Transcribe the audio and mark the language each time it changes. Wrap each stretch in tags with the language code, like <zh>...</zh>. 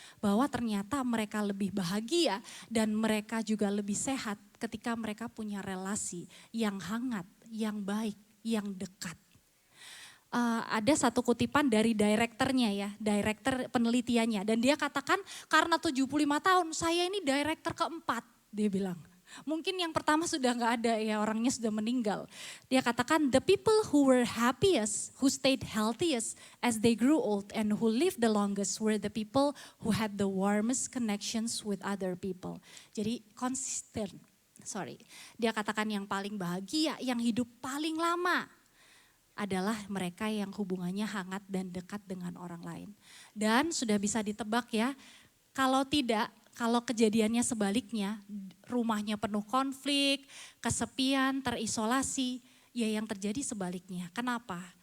<id>Bahwa ternyata mereka lebih bahagia dan mereka juga lebih sehat ketika mereka punya relasi yang hangat, yang baik, yang dekat. Ada satu kutipan dari direkturnya ya, direktur penelitiannya. Dan dia katakan karena 75 tahun saya ini direktur keempat, dia bilang. Mungkin yang pertama sudah gak ada ya, orangnya sudah meninggal.</id> <en>Dia katakan the people who were happiest, who stayed healthiest as they grew old and who lived the longest were the people who had the warmest connections with other people.</en> <id>Jadi konsisten, dia katakan yang paling bahagia, yang hidup paling lama adalah mereka yang hubungannya hangat dan dekat dengan orang lain. Dan sudah bisa ditebak ya, kalau kejadiannya sebaliknya, rumahnya penuh konflik, kesepian, terisolasi, ya yang terjadi sebaliknya. Kenapa?</id>